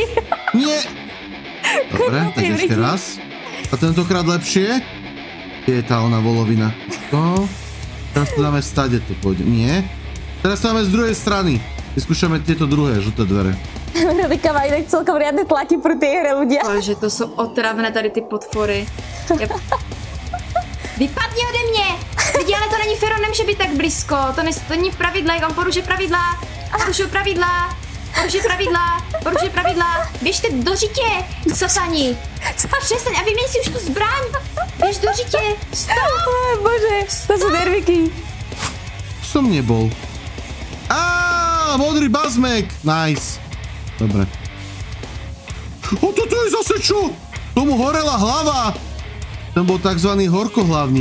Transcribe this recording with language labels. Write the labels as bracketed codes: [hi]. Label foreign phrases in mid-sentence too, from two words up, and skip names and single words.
[sk] Nie. Dobre, tak ešte raz. A tentokrát lepšie. Je tá ona volovina. To. Teraz to dáme stade, to pôjde. Nie. Teraz to dáme z druhej strany. Vyskúšame tieto druhé žlté dvere. Veronika má inak celkom riadne tlaky pro tej hre ľudia. [cs] Ale že to jsou otravné tady ty potvory. Vypadni ode mě! Lidi, ale to není fér, on nemůže být tak blízko. To není v pravidlech, on porušil pravidla. Porušil pravidla. Porušil pravidla. Běžte do řitě, satani. Přestaň a vyměň si už tu zbraň. Běž do řitě. Stop! [sk] Bože, to sú nerviky. Som nebol. Modrý bazmek. Nice. Dobre. O, toto je zase čo? Tomu horela hlava. Ten bol takzvaný horkohlavník.